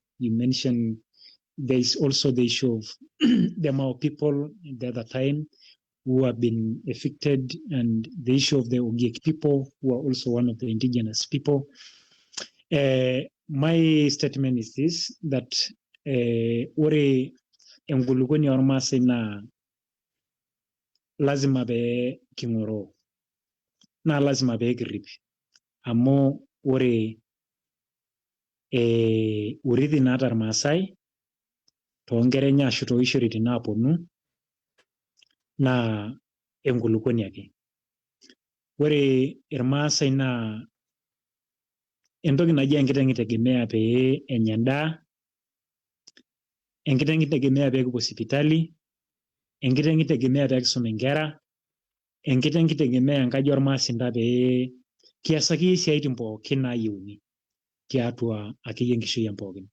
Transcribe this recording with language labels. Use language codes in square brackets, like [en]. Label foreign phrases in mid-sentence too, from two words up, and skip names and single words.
[en] You mentioned there is also the issue of the Mao people the other time who have been evicted, and the issue of the Ogiek people, who are also one of the indigenous people. My statement is this, that [mas] ore engulukoni ormasai [sw] na lazima [mas] be kingoro, [sw] na lazima [mas] be grip. Amo ore urithi naata irmaasai toonkera enye ashu toishoritin naaponu naa enkulukuoni ake. Ore irmaasai naa entoki naji enkiteng itegemea pee enya endaa, enkiteng itegemea pee kipuo sipitali, enkiteng itegemea pee kisum inkera, enkiteng itegemea enkaji ormaasinda pee kiasaki isiaitin pookin naayieuni tiatua akeyie enkishui ang pookin.